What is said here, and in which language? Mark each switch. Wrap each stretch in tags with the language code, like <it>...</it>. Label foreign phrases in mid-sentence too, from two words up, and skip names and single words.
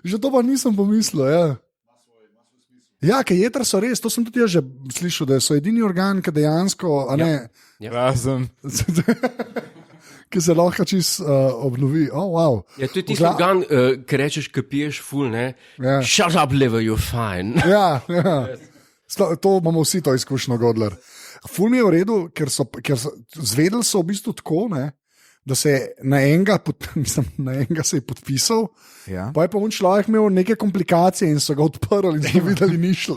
<sl>Že to pa nisem pomislil. Ja. Ja, ker jetra so res, to sem tudi jaz že slišal, da so edini organ, ki dejansko, a ne, Razen. ki se lahko čist obnovi.</sl> <en>Oh, wow.</en> <sl>Ja, to je tisti Vgla- organ, ki rečeš, ki piješ ful, ne? Ja.</sl> <en>Shut up, liver, you're fine.</en> <sl>Ja, ja. To imamo vsi to izkušnjo, Godler. Ful mi je v redu, ker so zvedeli so v bistvu tako, ne, da se na enega, na enega se je podpisal, Ja. pa je pa on človek imel neke komplikacije in so ga odprli in so videli nišle.</sl>